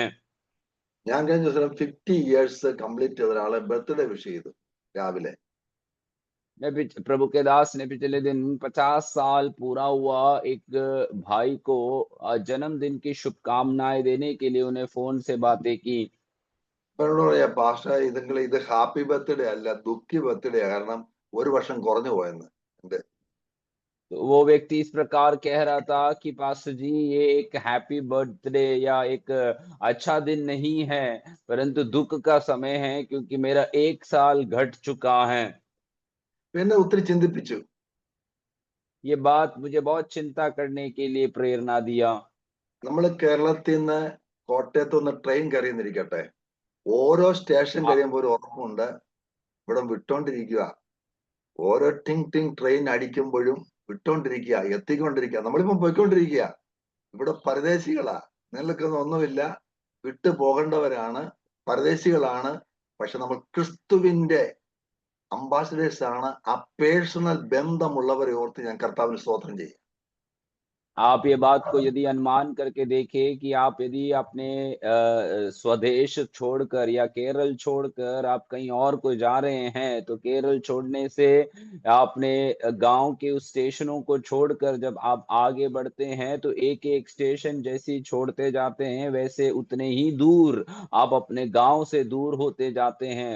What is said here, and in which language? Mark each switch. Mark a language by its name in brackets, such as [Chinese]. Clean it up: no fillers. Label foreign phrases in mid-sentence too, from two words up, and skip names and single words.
[Malayalam] ഞാൻ കഴിഞ്ഞ ദിവസം 50 [English] years complete [Malayalam] ചെയ്ത ഒരാളെ [English] birthday wish [Malayalam] ചെയ്തു രാവിലെ. [Hindi] प्रभु के दास ने पिछले दिन 50 साल पूरा हुआ एक भाई को जन्मदिन की शुभकामनाएं देने के लिए उन्हें फोन से बातें की। [Malayalam] എന്നോട് പറയാ, പാസ്റ്റർ ഇത് [English] happy birthday [Malayalam] അല്ല, ദുഃഖി ബർത്ത്ഡേ, കാരണം ഒരു വർഷം കുറഞ്ഞു പോയെന്ന്. എന്റെ [Hindi] तो वो व्यक्ति इस प्रकार कह रहा था कि पास्टर जी, ये एक [English] happy birthday [Hindi] या एक अच्छा दिन नहीं है, परंतु दुख का समय है, क्योंकि मेरा 1 साल घट चुका है। [Malayalam] എന്നെ ഒത്തിരി ചിന്തിപ്പിച്ചു. [Hindi] ये बात मुझे बहुत चिंता करने के लिए प्रेरणा दिया। [Malayalam] നമ്മൾ കേരളത്തിൽ നിന്ന് കോട്ടയത്ത് നിന്ന് ട്രെയിൻ കയറിയെന്നിരിക്കട്ടെ, ഓരോ സ്റ്റേഷൻ [Hindi] हाँ, [Malayalam] കഴിയുമ്പോൾ ഒരു ഉറപ്പുണ്ട്, ഇവിടെ വിട്ടോണ്ടിരിക്കുക. ഓരോ ടിങ് ടിങ് ട്രെയിൻ അടിക്കുമ്പോഴും വിട്ടോണ്ടിരിക്കുക, എത്തിക്കൊണ്ടിരിക്കുക. നമ്മളിപ്പം പോയിക്കൊണ്ടിരിക്കുക. ഇവിടെ പരദേശികളാ, നിങ്ങൾക്കൊന്നും ഒന്നുമില്ല, വിട്ടു പോകേണ്ടവരാണ്, പരദേശികളാണ്. പക്ഷെ നമ്മൾ ക്രിസ്തുവിന്റെ അംബാസിഡേഴ്സ് ആണ്. ആ പേഴ്സണൽ ബന്ധമുള്ളവരെ ഓർത്ത് ഞാൻ കർത്താവിന് സ്തോത്രം ചെയ്യും. [Hindi] आप ये बात को यदि अनुमान करके देखें कि आप यदि अपने स्वदेश छोड़कर या केरल छोड़कर आप कहीं और को जा रहे हैं, तो केरल छोड़ने से आपने गांव के उस स्टेशनों को छोड़कर जब आप आगे बढ़ते हैं, तो एक एक स्टेशन जैसे ही छोड़ते जाते हैं, वैसे उतने ही दूर आप अपने गांव से दूर होते जाते हैं।